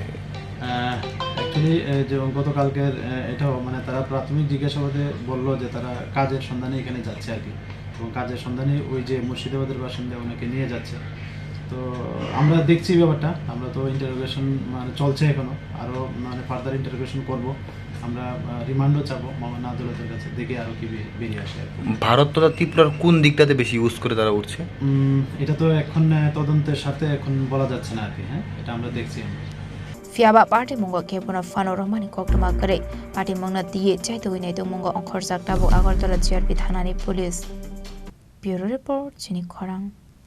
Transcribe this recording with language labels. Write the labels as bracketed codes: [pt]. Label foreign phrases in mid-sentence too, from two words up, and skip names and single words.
[bn] অ্যাকচুয়ালি যে গতকালকের এটাও মানে তারা প্রাথমিক জিজ্ঞাসাবাদে বললো যে তারা কাজের সন্ধানে এখানে যাচ্ছে আর কি এবং কাজের সন্ধানে ওই যে মুর্শিদাবাদের বাসিন্দা ওনাকে নিয়ে যাচ্ছে তো আমরা দেখছি ব্যাপারটা আমরা তো ইন্টারোগেশন মানে চলছে এখনো আরও মানে [en] further interrogation [bn] করব আমরা রিমান্ডও চাবো মামলা আদালতের কাছে দেখে আরও কি বেরিয়ে আসে ভারত তথা ত্রিপুরার কোন দিকটাতে বেশি ইউজ করে তারা উঠছে এটা তো এখন তদন্তের সাথে এখন বলা যাচ্ছে না আর কি হ্যাঁ এটা আমরা দেখছি [trp] Fiaba party mungo kepuna fano romani koktuma kare party mangna diye chaito winai to mungo onkhorsak tabo agartala JRP Thanani [en] Police Bureau Report [trp] Chini Khorang